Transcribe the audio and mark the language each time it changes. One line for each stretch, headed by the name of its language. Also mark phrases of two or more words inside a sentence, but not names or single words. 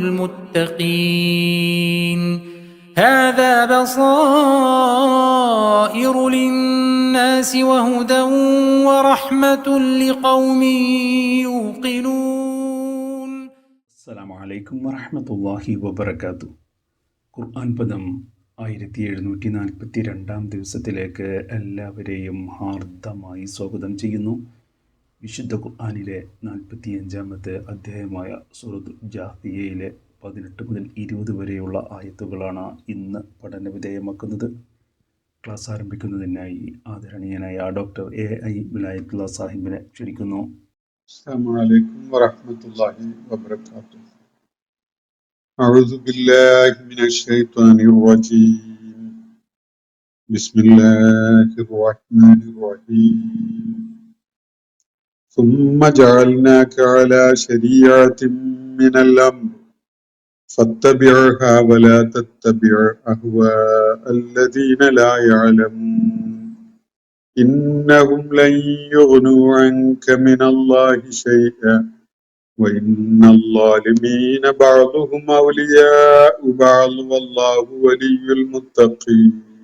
Arabic: المتقين هذا بصائر للناس وهدى ورحمة لقوم يوقنون. السلام عليكم ورحمة الله وبركاته.
Malayalam: ഖുർആൻ പദം 1742 ദിവസത്തിലേക്ക് എല്ലാവരെയും ഹാർദമായി സ്വാഗതം ചെയ്യുന്നു. വിശുദ്ധ ഖുർആനിലെ 45-ാമത്തെ അധ്യായമായ സൂറത്തുൽ ജാസിയയിലെ 18 മുതൽ 20 വരെയുള്ള ആയത്തുകളാണ് ഇന്ന് പഠന വിധേയമാക്കുന്നത്. ക്ലാസ് ആരംഭിക്കുന്നതിനായി ആദരണീയനായ ഡോക്ടർ AI വിലായത്തുള്ള സാഹിബിനെ ക്ഷണിക്കുന്നു.
Arabic: السلام عليكم ورحمة الله وبركاته. أعوذ بالله من الشيطان الرجيم. بسم الله الرحمن الرحيم. ثم جعلناك على شريعة من الأمر فاتبعها ولا تتبع أهواء الذين لا يعلمون إنهم لن يغنوا عنك من الله شيئا وإن الظالمين بعضهم أولياء بعض والله ولي المتقين